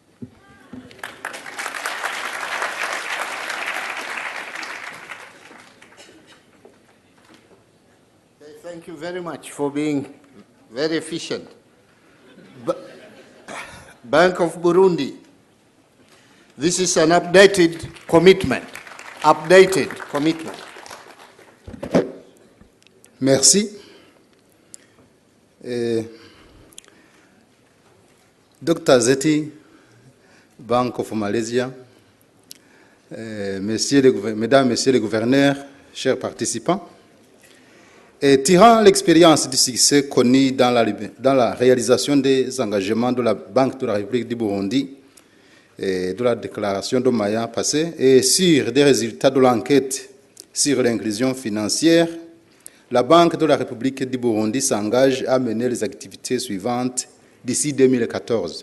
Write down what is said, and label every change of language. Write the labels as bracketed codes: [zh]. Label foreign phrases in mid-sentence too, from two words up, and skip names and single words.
[en] Thank you very much for being very efficient. Bank of Burundi. This is an updated commitment. Updated commitment. [fr] Merci. [en] Dr. Zeti, Bank of Malaysia, [fr] Mesdames, Messieurs les gouverneurs, chers participants, tirant l'expérience du succès connu dans la réalisation des engagements de la Banque de la République du Burundi et de la déclaration de Maya passée et sur des résultats de l'enquête sur l'inclusion financière, la Banque de la République du Burundi s'engage à mener les activités suivantes d'ici 2014.